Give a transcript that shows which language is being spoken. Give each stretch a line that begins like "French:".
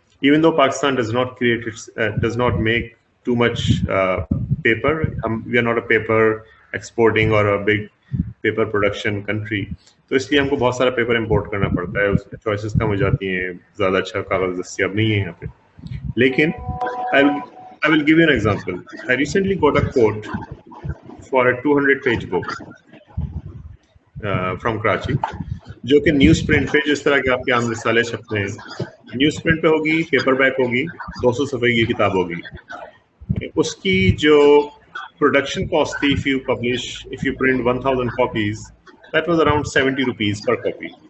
English: Even though Pakistan does not make too much paper, we are not a paper exporting or a big paper production country.
Urdu: تو اس لیے ہم کو بہت سارا paper import کرنا پڑتا ہے, چوائسیز کم ہو جاتی ہیں, زیادہ اچھا کاغذ دستیاب نہیں ہے یہاں پہ.
English: لیکن I will give you an example. I recently got a quote for a 200-page book from Karachi,
Urdu: جو کہ نیوز پرنٹ پہ, جس طرح کے آپ کے عام رسالے چھپتے ہیں, نیوز پرنٹ پہ ہوگی, پیپر بیک ہوگی, 200 صفحے کی کتاب ہوگی. اس کی جو production cost تھی,
English: if you print 1000 copies, that was around 70 rupees per copy.